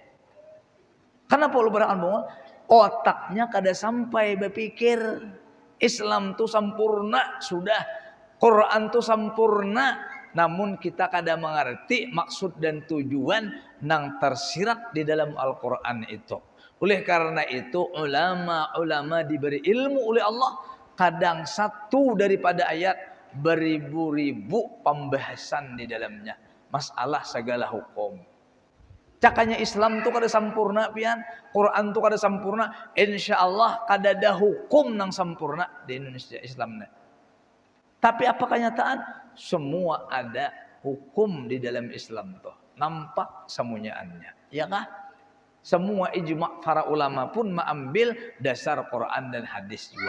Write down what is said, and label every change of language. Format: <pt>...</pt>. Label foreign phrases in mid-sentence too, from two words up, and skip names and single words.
<bjn>Kenapa lu berakan bungul? Otaknya kada sampai berpikir Islam itu sempurna sudah, Quran itu sempurna, namun kita kada mengerti maksud dan tujuan yang tersirat di dalam Al-Quran itu.</bjn> <id>Oleh karena itu ulama-ulama diberi ilmu oleh Allah, kadang satu daripada ayat beribu-ribu pembahasan di dalamnya, masalah segala hukum.</id> <bjn>Cakanya Islam tu kada sempurna pian, Quran tu kada sempurna, insyaallah kada ada hukum nang sempurna di Indonesia Islam.</bjn> <id>Tapi apa kenyataan? Semua ada hukum di dalam Islam tu.</id> <bjn>Nampak semuaannya, ya kah? Semua ijma' para ulama pun mengambil dasar Quran dan hadis juga.</bjn>